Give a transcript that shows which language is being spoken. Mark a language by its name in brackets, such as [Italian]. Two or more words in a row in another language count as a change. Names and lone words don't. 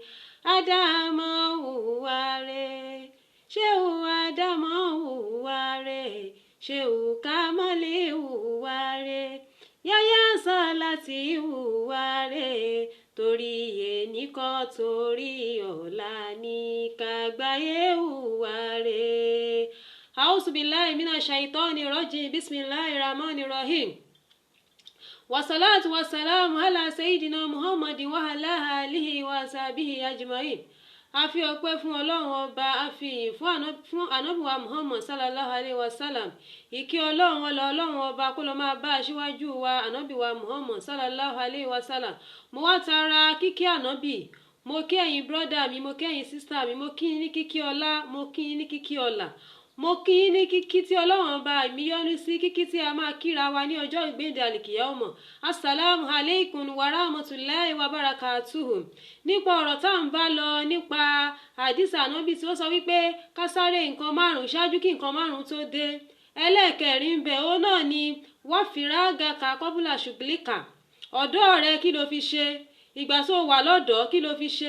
[Yoruba] Ádámọ̀ hùwà rere, Ṣéhù Ádámọ̀ hùwà rere, Ṣéhù Kámálì hùwà rere, Yáyà Sàlátì hùwà rere, torí èní kọ́ torí ọ̀la ni, kágbáyé hùwà rere. [Arabic] أعوذ بالله من الشيطان الرجيم، بسم الله الرحمن الرحيم. والصلاة والسلام على سيدنا محمد وعلى آله وصحبه أجمعين. [Yoruba] A fi ọpẹ́ fún Ọlọ́run ọba, a fi ìyìn fún ànábì wa Muhammad [Arabic] صلى الله عليه وسلم. [Yoruba] Ìkẹ́ Ọlọ́run Ọlọ́run ọba kó lọ máa bá aṣíwájú wa ànábì wa Muhammad [Arabic] صلى الله عليه وسلم. [Yoruba] Mo wá tara kíkí ànábì, mo kí ẹ̀yin brọ́dà mi, mo kí ẹ̀yin sísítà mi, mo kí yín ní kíkí ọlá, mo kí yín ní kíkí ọlà, mo kí yín ní kíkí tí Ọlọ́run ọba mi yọ́nú sí, kíkí tí a máa kíra wa ní ọjọ́ ìgbéǹde àlìkìyámọ̀. [Arabic] السلام عليكم ورحمة الله وبركاته. [Yoruba] Nípa ọ̀rọ̀ tá à ń bá lọ nípa àdìsá ànábì tí ó sọ wípé ká sáré nǹkan márùn-ún ṣáájú kí nǹkan márùn-ún tó dé. Ẹlẹ́ẹ̀kẹrin ń bẹ ó náà ni wá fìrágà ká kọ́bùlà ṣùgbìlìkà. Ọ̀dọ́ rẹ kí ló fi ṣe? Ìgbà tó wà lọ́dọ̀ kí ló fi ṣe?